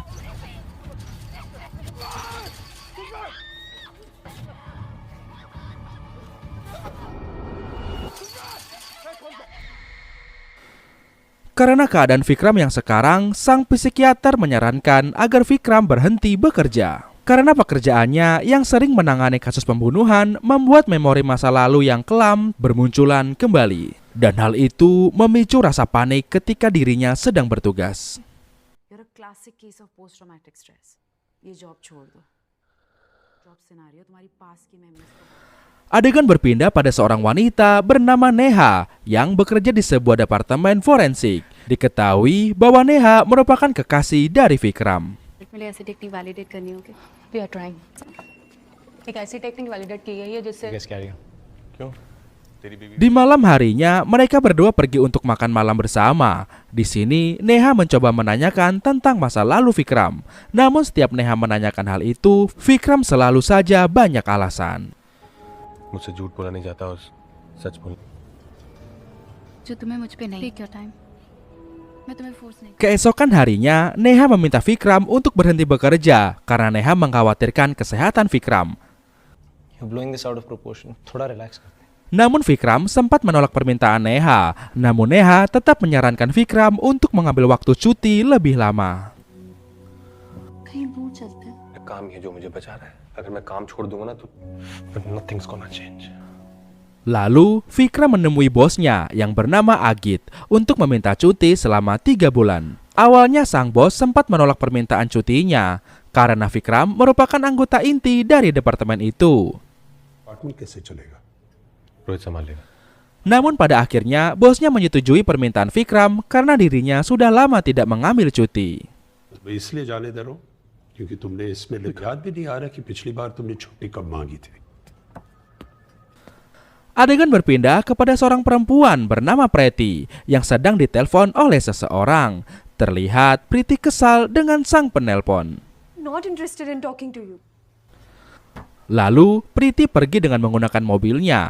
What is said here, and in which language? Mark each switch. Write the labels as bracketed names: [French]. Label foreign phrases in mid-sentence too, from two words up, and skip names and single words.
[Indonesian] Karena keadaan Vikram yang sekarang, sang psikiater menyarankan agar Vikram berhenti bekerja. Karena pekerjaannya yang sering menangani kasus pembunuhan membuat memori masa lalu yang kelam bermunculan kembali. Dan hal itu memicu rasa panik ketika dirinya sedang bertugas. [English] You're a classic case of post-traumatic stress. [Hindi] ये job छोड़ दो. [English] Job scenario [Hindi] तुम्हारी past की memories को [Indonesian] Adegan berpindah pada seorang wanita bernama Neha yang bekerja di sebuah departemen forensik. Diketahui bahwa Neha merupakan kekasih dari Vikram. [Hindi] मेरे ऐसी [English] technique validate [Hindi] करनी होगी. [English] We are trying. [Hindi] एक ऐसी [English] technique validate [Hindi] की गई है जिससे क्यों? [Indonesian] Di malam harinya, mereka berdua pergi untuk makan malam bersama. Di sini, Neha mencoba menanyakan tentang masa lalu Vikram. Namun setiap Neha menanyakan hal itu, Vikram selalu saja banyak alasan. [Hindi] मुझसे झूठ बोला नहीं जाता और सच बोल जो तुम्हें मुझ पे नहीं. [English] Take your time. [Hindi] मैं तुम्हें force नहीं. [Indonesian] Keesokan harinya, Neha meminta Vikram untuk berhenti bekerja karena Neha mengkhawatirkan kesehatan Vikram. [English] You're blowing this out of proportion. [Hindi] थोड़ा relax करते. [Indonesian] Namun Vikram sempat menolak permintaan Neha. Namun Neha tetap menyarankan Vikram untuk mengambil waktu cuti lebih lama. [Hindi] कहीं दूर चलते हैं. काम ही है जो मुझे बचा रहा है. अगर मैं काम छोड़ दूंगा ना तो [English] nothing's gonna change. [Indonesian] Lalu Vikram menemui bosnya yang bernama Agit untuk meminta cuti selama 3 bulan. Awalnya sang bos sempat menolak permintaan cutinya karena Vikram merupakan anggota inti dari departemen itu. [Hindi] रोहित संभाल लेगा. [Indonesian] Namun pada akhirnya bosnya menyetujui permintaan Vikram karena dirinya sudah lama tidak mengambil cuti. [Hindi] इसलिए जाने दे रहा हूं क्योंकि तुमने इसमें याद भी नहीं आ रहा कि पिछली बार तुमने छुट्टी कब मांगी थी. [Indonesian] Adegan berpindah kepada seorang perempuan bernama Preti yang sedang ditelepon oleh seseorang. Terlihat Preti kesal dengan sang penelpon. [English] Not interested in talking to you. [Indonesian] Lalu Preti pergi dengan menggunakan mobilnya.